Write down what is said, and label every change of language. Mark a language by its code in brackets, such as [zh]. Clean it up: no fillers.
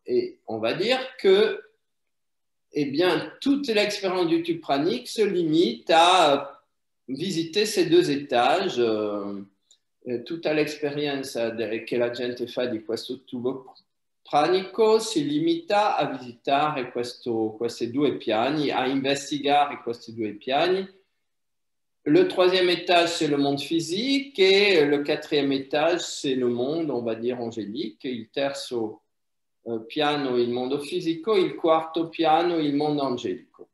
[fr] Et on va dire que eh bien, toute l'expérience du tube pranique se limite à visiter ces 2 étages. [it] Tutta l'esperienza che la gente fa di questo tubo pranico si limita a visitare questi 2 piani, a investigare questi 2 piani. [fr] Le 3e étage, c'est le monde physique et le 4e étage, c'est le monde, on va dire, angélique. [it] Il terzo piano, il mondo fisico, il 4e piano, il mondo angelico.